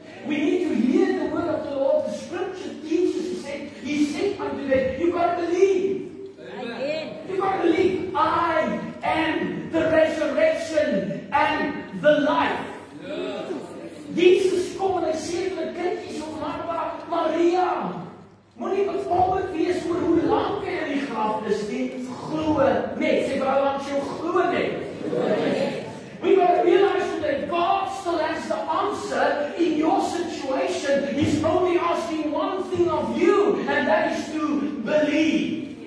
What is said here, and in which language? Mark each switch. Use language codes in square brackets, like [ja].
[en] We need to hear the word of the Lord. The scripture teaches, he said unto them, you got to believe. Amen. You got to believe. I am the resurrection and the life. Yeah. [af] Jesus kom en hy sê vir die kindjies op Martha, Maria, moenie bekommerd wees oor hoe lank hy in die graf is nie. Glo net. Sê vrou langs jou, glo net. [en] We got to realize that God still has the answer in your situation. He's only asking one thing of you, and that is to believe.